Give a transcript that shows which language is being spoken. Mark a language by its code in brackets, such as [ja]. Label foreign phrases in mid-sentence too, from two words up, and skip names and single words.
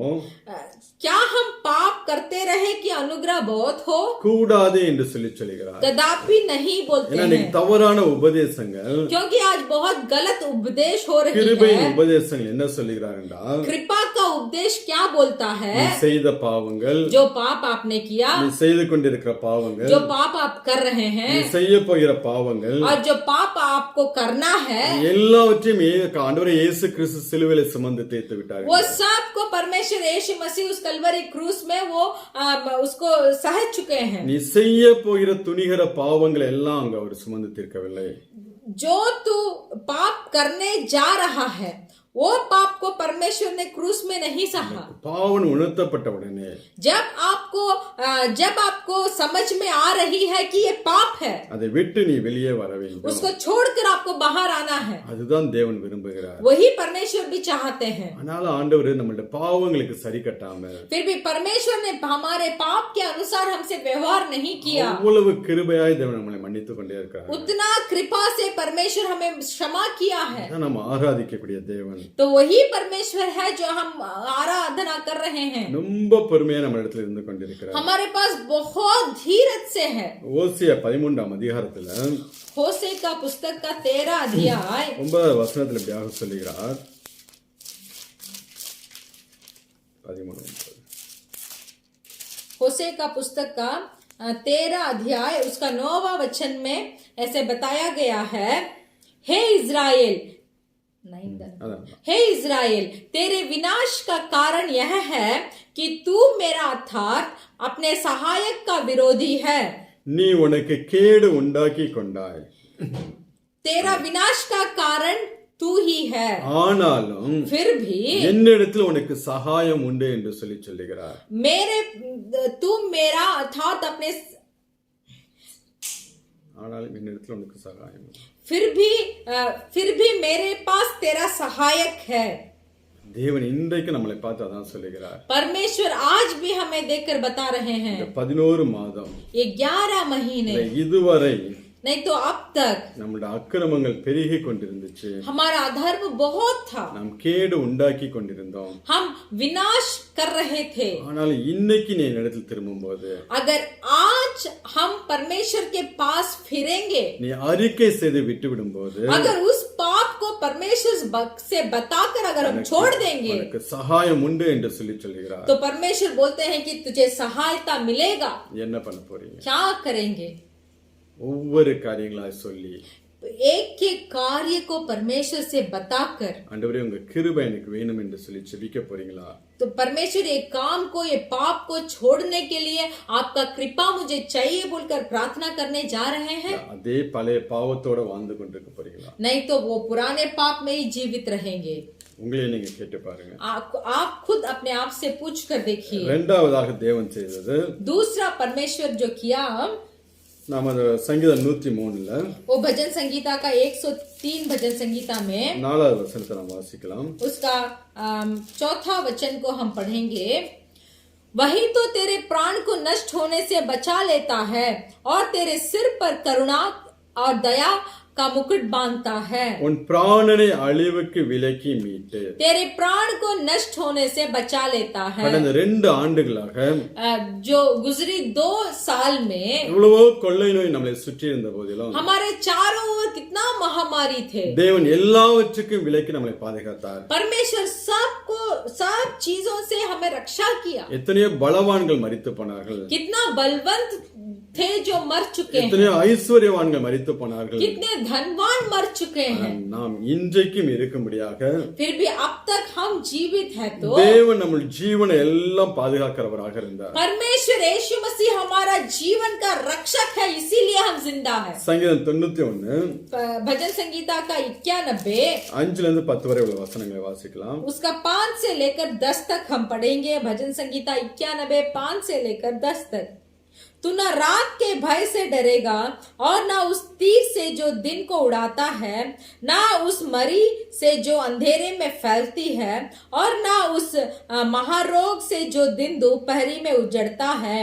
[hi] क्या हम पाप करते रहे कि अनुग्रह बहुत हो. [ta] கூடாது என்று சொல்லுகிறார். [hi] कदापि नहीं बोलते [ta] ஏன்னா [hi] हैं. [ta] தவறான உபதேசங்கள் [hi] क्योंकि आज बहुत गलत उपदेश हो रही [ta] கிருபையின் [hi] है. [ta] உபதேசங்கள் என்ன சொல்லுகிறார் என்றால் [hi] कृपा का उपदेश क्या बोलता है. [ta] நீ செய்த பாவங்கள் [hi] जो पाप आपने किया, [ta] நீ செய்து கொண்டிருக்கிற பாவங்கள் [hi] जो पाप आप कर रहे हैं [ta] நீ செய்ய போகிற பாவங்கள் [hi] और जो पाप आपको करना है [ta] எல்லாவற்றையும் ஆண்டவர் இயேசு கிறிஸ்து சிலுவையிலே சுமந்து தீர்த்து விட்டார். [hi] वो सब को परमेश्वर यीशु मसीह उस कलवरी क्रूस में वो उसको सह चुके हैं. [ta] நீ செய்ய போகிற துணிகர பாவங்கள் எல்லாம் அங்க அவர் சுமந்து தீர்க்கவில்லை. [hi] जो तू पाप करने जा रहा है वो पाप को परमेश्वर ने क्रूस में नहीं सहा. [ta] பாவம் உணர்த்தப்பட்ட உடனே [hi] जब आपको समझ में आ रही है कि ये पाप है, [ta] அதை விட்டு நீ வெளியே வர வேண்டும். [hi] उसको छोड़कर आपको बाहर आना है. [ta] அதுதான் தேவன் விரும்புகிறார். [hi] वही परमेश्वर भी चाहते हैं. [ta] ஆனால ஆண்டவர் நம்மளுடைய பாவங்களுக்கு சரி கட்டாம [hi] फिर भी परमेश्वर ने हमारे पाप के अनुसार हमसे व्यवहार नहीं किया. [ta] அவ்வளவு கிருபையாய் தேவன் நம்மளை மன்னித்துக் கொண்டே இருக்கிறார். [hi] उतना कृपा से परमेश्वर हमें क्षमा किया है. [ta] நம்ம ஆராதிக்கக்கூடிய தேவன். [hi] तो वही परमेश्वर है जो हम आराधना कर रहे हैं। [ta] ரொம்ப பொறுமையா நம்ம இடத்துல இருந்து கொண்டிருக்கிறார். [hi] हमारे पास बहुत धीरज से है। [ta] ஓசியா 13ஆம் அதிகாரத்துல [hi] होशे का पुस्तक का 13 अध्याय [ta] 9வது வசனத்துல இப்படியாக சொல்லுகிறார். 13 [hi] होशे का पुस्तक का 13 अध्याय उसका 9वां वचन में ऐसे बताया गया है, हे इज़राइल, हे इज़राइल, तेरे विनाश का कारण यह है कि तू मेरा अर्थात अपने सहायक का विरोधी है। [ta] நீ உனக்கு கேடு உண்டாக்கி கொண்டாய். [hi] तेरा विनाश का कारण तू ही है, [ta] ஆனாலும் [hi] फिर भी [ta] என்னிடத்தில் உனக்கு சகாயம் உண்டு என்று சொல்லுகிறார். [hi] तू मेरा अर्थात अपने, [ta] ஆனாலும் என்னிடத்தில் உனக்கு சகாயம் உண்டு. [hi] फिर भी मेरे पास तेरा सहायक है। [ta] தேவன் இன்றைக்கு நம்மளை பார்த்து அதான் சொல்லுகிறார். [hi] परमेश्वर आज भी हमें देखकर बता रहे हैं, [ta] 11 மாதம், [hi] ये 11 महीने [ta] இதுவரை [hi] नहीं तो अब तक [ta] நம்முடைய அக்கிரமங்கள் பெருகி கொண்டிருந்துச்சு. [hi] हमारा अधर्म बहुत था, [ta] நாம் கேடு உண்டாக்கி கொண்டிருந்தோம். [hi] हम विनाश कर रहे थे। [ta] ஆனால் இன்னைக்கு நீ என்னிடத்தில் திரும்பும்போது, [hi] अगर आज हम परमेश्वर के पास फिरेंगे, [ta] நீ அறிக்கை செய்து விட்டு விடும்போது, [hi] अगर उस पाप को परमेश्वर से बताकर अगर हम छोड़ देंगे, [ta] உனக்கு சகாயம் உண்டு என்று சொல்லுகிறார். [hi] तो परमेश्वर बोलते हैं कि तुझे सहायता मिलेगा। [ta] என்ன பண்ண போறீங்க? [hi] क्या करेंगे? [ta] ஒவ்வொரு காரியங்களாய் சொல்லி, [hi] एक एक कार्य को परमेश्वर से बताकर, [ta] ஆண்டவரே உங்க கிருபை எனக்கு வேணும் என்று சொல்லி ஜெபிக்க போறீங்களா? [hi] तो परमेश्वर ये काम को, ये पाप को छोड़ने के लिए आपका कृपा मुझे चाहिए बोलकर प्रार्थना करने जा रहे हैं? [ta] அதே பழைய பாவத்தோட வாழ்ந்து கொண்டிருக்க போறீங்களா? [hi] नहीं तो वो पुराने पाप में ही जीवित रहेंगे। [ta] உங்களே நீங்க கேட்டு பாருங்க. [hi] आप खुद अपने आप से पूछ कर देखिए। [ta] இரண்டாவதாக தேவன் செய்தது, [hi] दूसरा परमेश्वर जो किया, [ta] நாம சங்கீதம் 103ல [hi] वो भजन संगीता का 103 भजन संगीता में [ta] 4வது வசனத்தை நாம் வாசிக்கலாம். [hi] उसका 4था वचन को हम पढ़ेंगे। वही तो तेरे प्राण को नष्ट होने से बचा लेता है और तेरे सिर पर करुणा और दया का मुकुट बांधता है। [ta] உன் பிராணனை அழிவுக்கு விலக்கி மீட்டு, [hi] तेरे प्राण को नष्ट होने से बचा लेता है। [ta] கடந்த 2 ஆண்டுகளாக [hi] जो गुजरी 2 साल में [ta] இவ்வளவோ கொள்ளை நோய் நம்மளை சுற்றி இருந்த போதிலும், [hi] हमारे चारों ओर कितना महामारी थे, [ta] தேவன் எல்லாவற்றுக்கும் விலக்கி நம்மளை பாதுகாத்தார். [hi] परमेश्वर सब चीजों से हमें रक्षा किया। [ta] எத்தனையோ பலவான்கள் மரித்து போனார்கள், [hi] कितना बलवंत थे जो मर चुके हैं, [ta] எத்தனையோ ஐஸ்வர்யவான்கள் மரித்து போனார்கள். [hi] कितने धनवान मर चुके हैं, [ta] நாம் இன்றைக்கும் இருக்கும்படியாக [hi] फिर भी अब तक हम जीवित हैं। तो [ta] தேவன் நம்ம ஜீவனை எல்லாம் பாதுகாக்கிறவராக இருந்தார். [hi] परमेश्वर यीशु मसीह हमारा जीवन का रक्षक है, इसीलिए हम जिंदा है। [ta] சங்கீதம் 91 [hi] भजन संगीता का 91 [ta] 5ல இருந்து 10 வரை உள்ள வசனங்களை வாசிக்கலாம். [hi] उसका 5 से लेकर 10 तक हम पढ़ेंगे। भजन संगीता 91 5 से लेकर 10 तक। तू न रात के भय से डरेगा और न उस तीर से जो दिन को उड़ाता है, न उस मरी से जो अंधेरे में फैलती है, और न उस महारोग से जो दिन दोपहरी में उजड़ता है।